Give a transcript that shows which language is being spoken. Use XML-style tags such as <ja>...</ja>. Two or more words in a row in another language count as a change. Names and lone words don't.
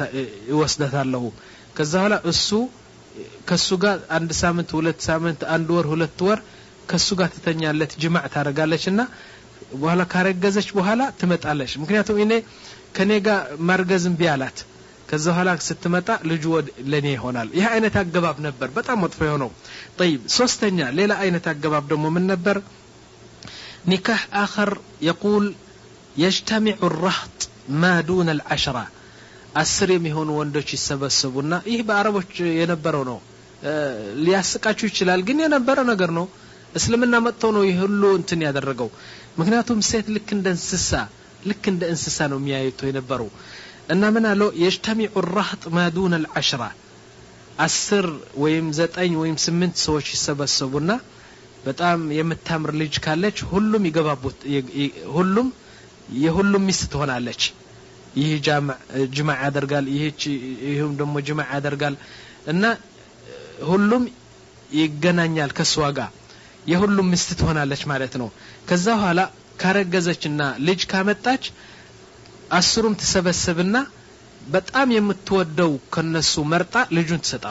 <am>ይወስዳታለሁ ከዛ በኋላ እሱ ከሱ ጋር አንድ ሳምንት ሁለት ሳምንት አንድ ወር ሁለት ወር ከሱ ጋር ተተኛለት ጅማዕ ታረጋለችና በኋላ ካረገዘች በኋላ ትመጣለች ምክንያቱም እኔ ከኔ ጋር ማርገዝም ቢያላት ከዛ በኋላ ስትመጣ ልጁ ለኔ ይሆናል ይሄ አይነት አገባብ ነበር በጣም መጥፎ የሆነው طيب ሶስተኛ ሌላ አይነት አገባብ ደግሞ ምን ነበር ኒካህ</am> <ar>آخر يقول يجتمع الرهط ما دون العشرة</ar> <am>10 የሚሆኑ ወንዶች ይሰበሰቡና ይህ በአረቦች የነበረው ነው ሊያስቃችሁ ይችላል ግን የነበረ ነገር ነው እስልምና መጥቶ ነው ይሄ ሁሉ እንትን ያደረገው ምክንያቱም ሴት ልክ እንደ እንስሳ ነው የሚያዩት የነበረው እና ምን አለው</am> <ar>يجتمع الرهط ما دون العشرة</ar> <am>10 ወይም 9 ወይም 8 ሰዎች ይሰበሰቡና በጣም የምታምር ልጅ ካለች ሁሉም ይገባቡት ሁሉም የሁሉም ሚስት ትሆናለች ይህ ጅማዕ ያደርጋል ይሄም ደግሞ ጅማዕ ያደርጋል እና ሁሉም ይገናኛል ከሷ ጋር የሁሉም ሚስት ትሆናለች ማለት ነው ከዛ በኋላ ካረገዘችና ልጅ ካመጣች 10ም ተሰበሰብና በጣም የምትወደው ከነሱ መርጣ ልጁን</am>